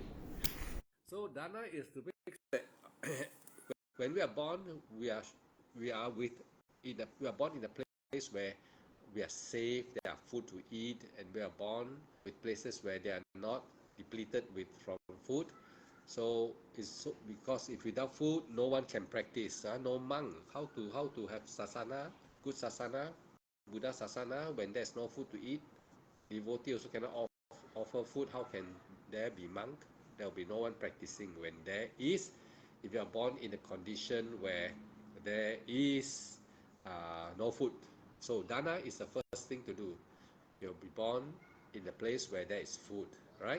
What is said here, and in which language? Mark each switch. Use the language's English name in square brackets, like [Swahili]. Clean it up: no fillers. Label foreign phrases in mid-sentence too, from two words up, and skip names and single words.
[English] So dana is to make that when we are born, we are born in a place where we are safe, there are food to eat, and we are born with places where they are not depleted from food. So because if without food, no one can practice. No monk. How to have sasana, good sasana, Buddha sasana, when there's no food to eat? Devotee also cannot offer food. How can there be monk? There will be no one practicing. When there is, if you are born in a condition where there is no food. So dana is the first thing to do. You'll be born in a place where there is food, right?